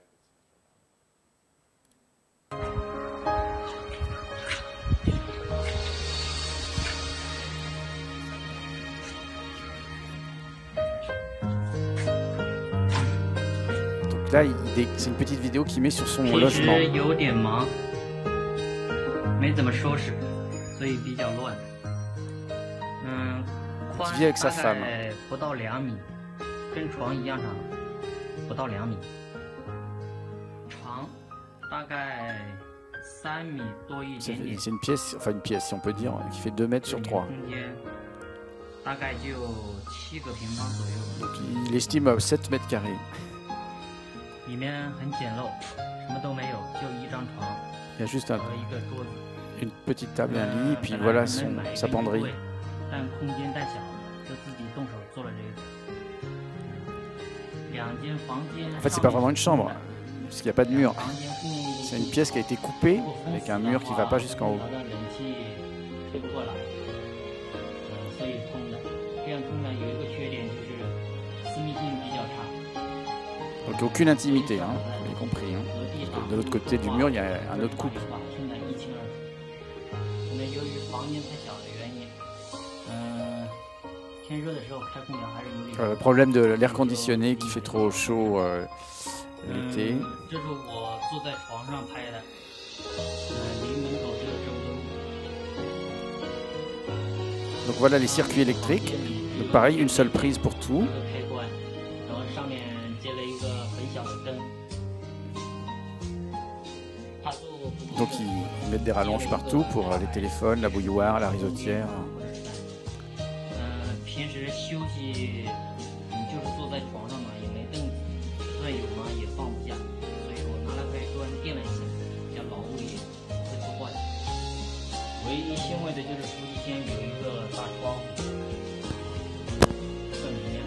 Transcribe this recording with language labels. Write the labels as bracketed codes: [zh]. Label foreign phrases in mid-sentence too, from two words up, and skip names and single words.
[fr] Donc là, c'est une petite vidéo qu'il met sur son logement. [zh] 有点忙，没怎么收拾，所以比较乱。宽 [fr] Qui vit avec sa [zh] 大 [fr] femme. [zh] 概不到2米，跟床一样长，不到2米。长大概3米多一 [fr] C'est [zh] 点点。 [fr] une pièce, enfin une pièce, si on peut dire, qui fait 2 mètres sur 3. [zh] 空间大概就7个平方左右。 [fr] Donc il estime à 7 mètres carrés. [zh] 里面很简陋，什么都没有，就一张床 [fr] Il y a juste [zh] 和一个桌子。 [fr] une petite table et un lit, et puis voilà sa penderie. [zh] 但空间太小，就自己动手做了这个。2间房间。 [fr] En fait, c'est pas vraiment une chambre, parce qu'il n'y a pas de mur. C'est une pièce qui a été coupée avec un mur qui ne va pas jusqu'en haut. [zh] 吹不过来，所以通的。这样通呢有一个缺点就是私密性比较差。 [fr] Donc aucune intimité, hein, vous l'avez compris. Hein. Parce que de l'autre côté du mur, il y a un autre couple. [zh] 现在一清二楚。可能由于房间太小的原因，天热的时候开空调还是有点。 [fr] Le problème de l'air conditionné qui fait trop chaud l'été. [zh] 这是我坐在床上拍的，离门口只有这么多路。 [fr] Donc voilà les circuits électriques. Donc pareil, une seule prise pour tout. [zh] 开关，然后上面接了一个很小的灯。 [fr] Donc ils mettent des rallonges partout pour les téléphones, la bouilloire, la risotière. [zh] 平时休息，你就是坐在床上嘛，也没凳子，就算有嘛也放不下，所以我拿了块砖垫了一下，比较牢固一点，不会破坏。唯一欣慰的就是夫妻间有一个大窗，更明亮。